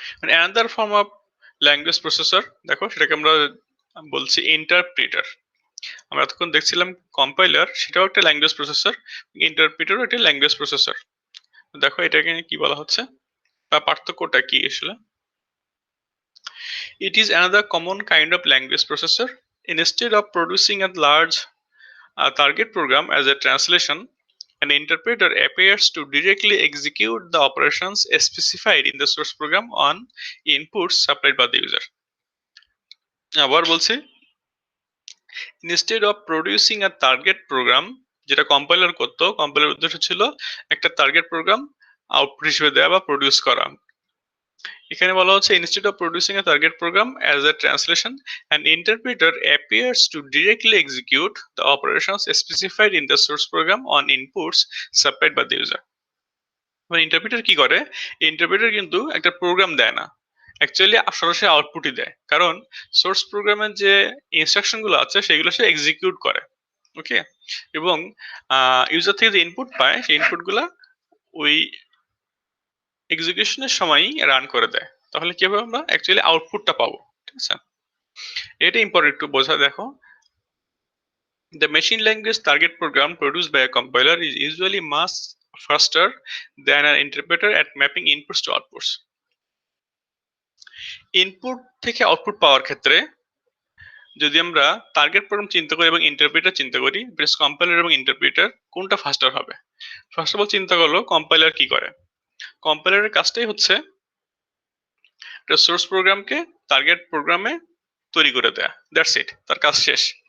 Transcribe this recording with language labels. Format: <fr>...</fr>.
<en>another form of language processor,</en> <bn>দেখো সেটাকে আমরা বলছি ইন্টারপ্রিটার। আমরা এতক্ষণ দেখছিলাম কম্পাইলার, সেটাও একটা ল্যাঙ্গুয়েজ প্রসেসর, ইন্টারপ্রিটারও একটা ল্যাঙ্গুয়েজ প্রসেসর। দেখো এটাকে কি বলা হচ্ছে বা পার্থক্যটা কি আসলে।</bn> <en>It is another common kind of language processor. Instead of producing a large target program as a translation, an interpreter appears to directly execute the operations specified in the source program on inputs supplied by the user.</en> <bn>আবার বলছি,</bn> <en>instead of producing a target program,</en> <bn>যেটা compiler করতো, compiler উদ্দেশ্য ছিল একটা target programme output হিসেবে দেওয়া বা প্রডিউস করা। এখানে বলা হচ্ছে</bn> <en>instead of producing a target program as a translation, an interpreter appears to directly execute the operations specified in the source program on inputs supplied by the user.</en> <bn>মানে interpreter কি করে, ইন্টারপ্রিটার কিন্তু একটা programme দেয় না, actually সরাসরি আউটপুটই দেয়, কারণ সোর্স প্রোগ্রামের যে ইনস্ট্রাকশন গুলো আছে সেগুলো সে এক্সিকিউট করে। ওকে, এবং ইউজার থেকে যে ইনপুট পায় সেই ইনপুট গুলা ওই এক্সিকিউশনের সময়ই রান করে দেয়। তাহলে কি হবে, আমরা অ্যাকচুয়ালি আউটপুটটা পাবো। ঠিক আছে, এটা ইম্পর্টেন্ট একটু বোঝা। দেখো,</bn> <en>the machine language target program produced by a compiler is usually much faster than an interpreter at mapping inputs to outputs.</en> <bn>Input থেকে আউটপুট পাওয়ার ক্ষেত্রে যদি আমরা টার্গেট প্রোগ্রাম চিন্তা করি এবং ইন্টারপ্রিটার চিন্তা করি, বেশ কম্পাইলার এবং ইন্টারপ্রিটার কোনটা ফাস্টার হবে? ফার্স্ট অফ অল চিন্তা করলো কম্পাইলার কি করে। কম্পাইলারের কাজটাই হচ্ছে একটা সোর্স প্রোগ্রামকে টার্গেট প্রোগ্রামে তৈরি করে দেয়া, দ্যাটস ইট, তার কাজ শেষ।</bn>